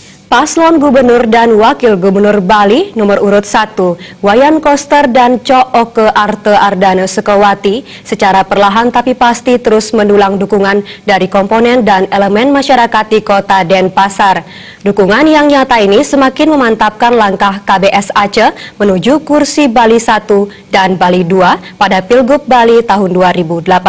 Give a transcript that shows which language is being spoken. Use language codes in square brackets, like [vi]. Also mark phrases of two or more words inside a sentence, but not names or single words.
[id] Paslon Gubernur dan Wakil Gubernur Bali nomor urut 1, Wayan Koster dan Cooke Arte Ardana Sekawati secara perlahan tapi pasti terus mendulang dukungan dari komponen dan elemen masyarakat di kota Denpasar. Dukungan yang nyata ini semakin memantapkan langkah KBS Aceh menuju kursi Bali 1 dan Bali 2 pada Pilgub Bali tahun 2018.